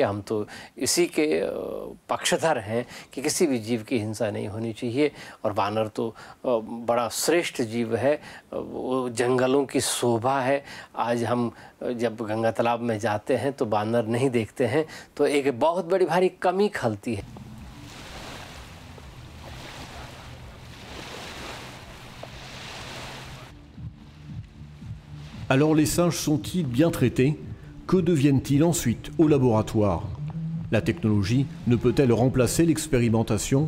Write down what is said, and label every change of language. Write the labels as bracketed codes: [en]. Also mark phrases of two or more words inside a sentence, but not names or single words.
[hi] हम तो इसी के पक्षधर हैं कि किसी भी जीव की हिंसा नहीं होनी चाहिए। और वानर तो बड़ा श्रेष्ठ जीव है, वो जंगलों की शोभा है। आज हम जब गंगा तालाब में जाते हैं तो वानर नहीं देखते हैं तो एक बहुत बड़ी भारी कमी खलती है। [fr] Alors les singes sont-ils bien traités? Que deviennent-ils ensuite au laboratoire? La technologie ne peut-elle remplacer l'expérimentation?